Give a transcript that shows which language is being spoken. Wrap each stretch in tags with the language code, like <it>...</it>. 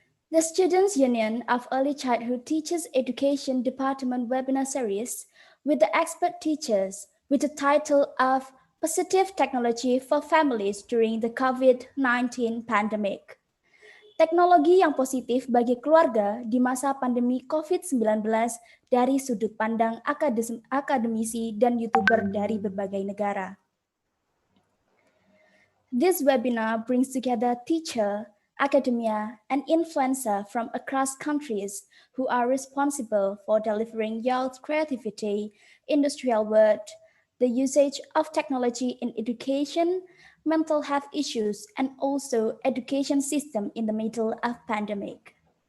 <en>The Students' Union of Early Childhood Teachers Education Department webinar series with the expert teachers with the title of Positive Technology for Families During the COVID-19 Pandemic.</en> <id>Teknologi yang positif bagi keluarga di masa pandemi COVID-19 dari sudut pandang akademisi dan YouTuber dari berbagai negara.</id> <en>This webinar brings together teacher, academia, and influencer from across countries who are responsible for delivering youth creativity, industrial work, the usage of technology in education, mental health issues, and also education system in the middle of pandemic.</en>